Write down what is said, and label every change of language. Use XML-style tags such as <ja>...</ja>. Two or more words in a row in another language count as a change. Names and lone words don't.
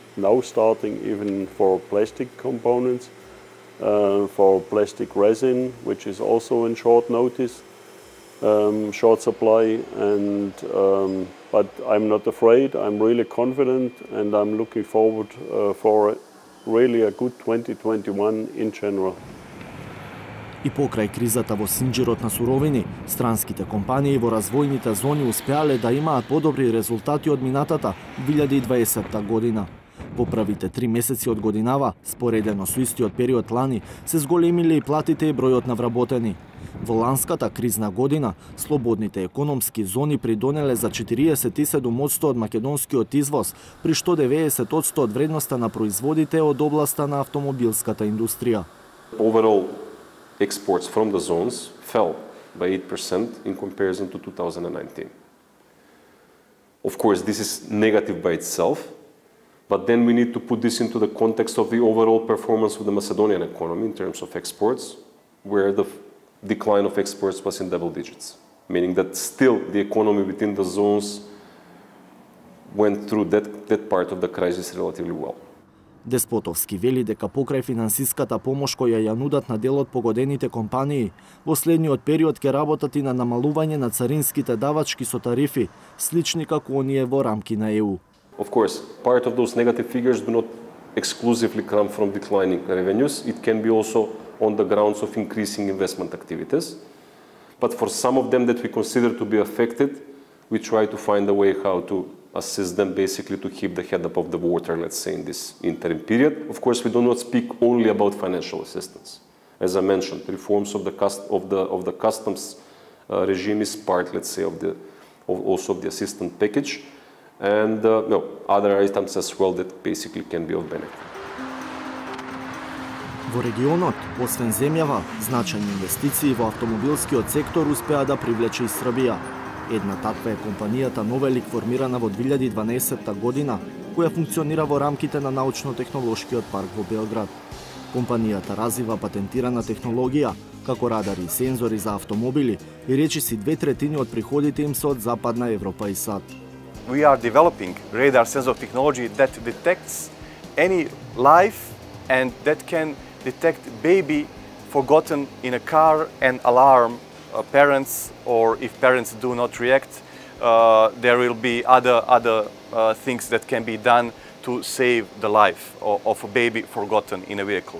<en>Now starting even for plastic components, for plastic resin, which is also in short notice, short supply, and but I'm not afraid. I'm really confident, and I'm looking forward for really a good 2021 in general.</en> <mk>И покрај кризата во синџирот на суровини, странските компании во развојните зони успеале да имаат подобри резултати од минатата 2020 година. Во првите 3 месеци од годинава, споредено со истиот период лани, се зголемиле и платите и бројот на вработени. Во ланската кризна година, слободните економски зони придонеле за 47% од македонскиот извоз, при што 90% од вредноста на производите од областа на автомобилската индустрија.</mk> <en>Overall, exports from the zones fell by 8% in comparison to 2019. Of course, this is negative by itself, but then we need to put this into the context of the overall performance of the Macedonian economy in terms of exports, where the decline of exports was in double digits, meaning that still the economy within the zones went through that part of the crisis relatively well.</en> <mk>Деспотовски вели дека покрај финансиската помош која ја нудат на дел од погодените компании, во следниот период ќе работат и на намалување на царинските давачки со тарифи, слични како оние во рамки на ЕУ.</mk> <en>Of course, part of those negative figures do not exclusively come from declining revenues. It can be also on the grounds of increasing investment activities. But for some of them that we consider to be affected, we try to find a way how to assist them basically to keep the head above the water, let's say, in this interim period. Of course, we do not speak only about financial assistance. As I mentioned, reforms of the customs regime is part, let's say, also of the assistance package, and other items as well that basically can be of benefit.</en> <mk>Во регионот, освен земјава, значајни инвестиции во автомобилскиот сектор успеа да привлече и Србија. Една таква е компанијата Новелик, формирана во 2012 година, која функционира во рамките на научно-технолошкиот парк во Белград. Компанијата развива патентирана технологија, како радари и сензори за автомобили, и речиси 2/3 од приходите им се од Западна Европа и САД.</mk> <en>We are developing radar sensor technology that detects any life and that can detect baby forgotten in a car and alarm parents, or if parents do not react, there will be other things that can be done to save the life of a baby forgotten in a vehicle.</en>